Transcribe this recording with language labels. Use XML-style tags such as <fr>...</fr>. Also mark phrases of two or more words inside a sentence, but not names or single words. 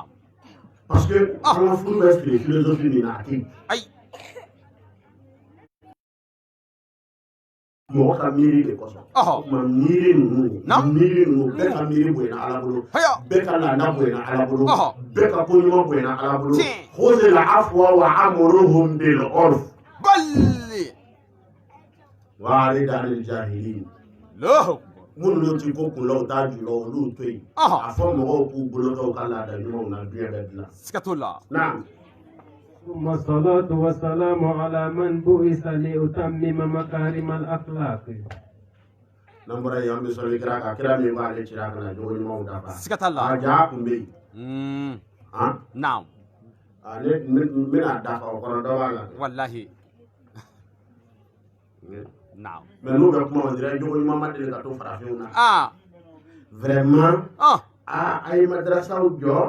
<fr>parce que</fr> <bm>an ka furu bɛ siri philosophie min na a tɛ yen Ay. mɔgɔ ka miiri de kɔsɔn o tuma miiri ninnu bɛɛ ka miiri bonyana ala bolo bɛɛ ka laada bonyana ala bolo bɛɛ ka ko ɲuman bonyana ala bolo</bm> <ar>خذ العفو وأمرهم بالعرف</ar> <bm>Balli.</bm> <ar>وأعرض عن الجاهلين الله أكبر.</ar> <bm>minnu ti ko kunlaw t'a julaw olu to yen a fɔ mɔgɔw k'u bolo kɛ u ka laada ɲumanw na diɲɛ bɛ dilan Sikatullah. naam</bm> <ar>ثم الصلاة والسلام على من بعث لأتمم مكارم الأخلاق.</ar> <bm>n'an bɔra yen an bɛ sɔrɔ kira kan kira min b'ale cira ka na jogo ɲumanw dafa Sikatullah. a ja kun bɛ yen Naam. ne bɛna dafa o kɔrɔ dɔ b'a la Wallahi. Naam. mais n'u bɛ kuma o dira jogo ɲuman ma deli ka to farafinw na vraiment a ye madrasaw jɔ</bm>